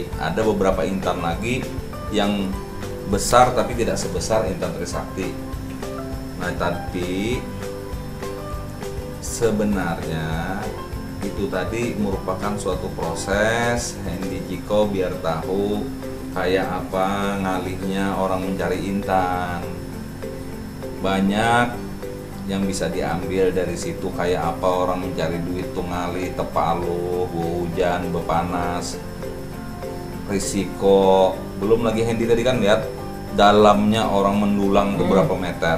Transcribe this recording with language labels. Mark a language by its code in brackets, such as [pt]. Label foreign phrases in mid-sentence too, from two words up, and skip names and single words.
[id] Ada beberapa intan lagi yang besar tapi tidak sebesar Intan Trisakti. Nah, tapi sebenarnya itu tadi merupakan suatu proses Hendy, Ciko biar tahu kayak apa ngalihnya orang mencari intan. [bjn] Banyak yang bisa diambil dari situ, kayak apa orang mencari duit tuh ngalih, tepaluh, hujan, bepanas, risiko. [id] Belum lagi Hendy tadi kan lihat dalamnya orang mendulang beberapa meter.